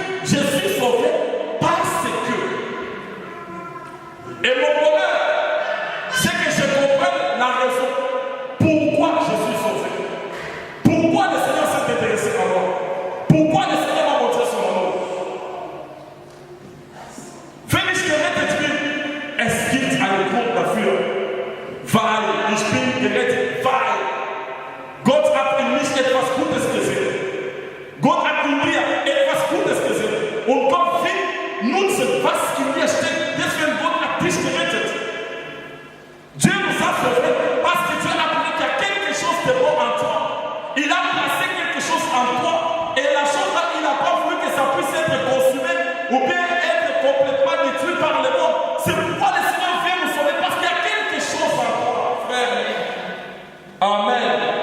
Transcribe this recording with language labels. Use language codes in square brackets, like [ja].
[fr] Je suis sauvé parce que. Et mon bonheur, c'est que je comprenne la raison pourquoi je suis sauvé. Pourquoi le Seigneur s'est intéressé à moi. Pourquoi le Seigneur m'a montré son amour. [de] Wenn ich gerettet bin, es gibt einen Grund dafür. Weil ich bin gerettet, weil Gott hat in mich etwas Gutes gesehen. Gott hat in mir etwas Gutes gesehen. Und Gott will nutzen, was in mir steht. Deswegen Gott hat dich gerettet. [fr] Dieu nous a sauvés parce que Dieu a trouvé qu'il y a quelque chose de bon en toi. Il a placé quelque chose en toi. Et la chose là, il n'a pas voulu que ça puisse être consumé ou bien être complètement détruit par le monde. C'est pourquoi le Seigneur vient nous sauver parce qu'il y a quelque chose en toi, frère. Amen.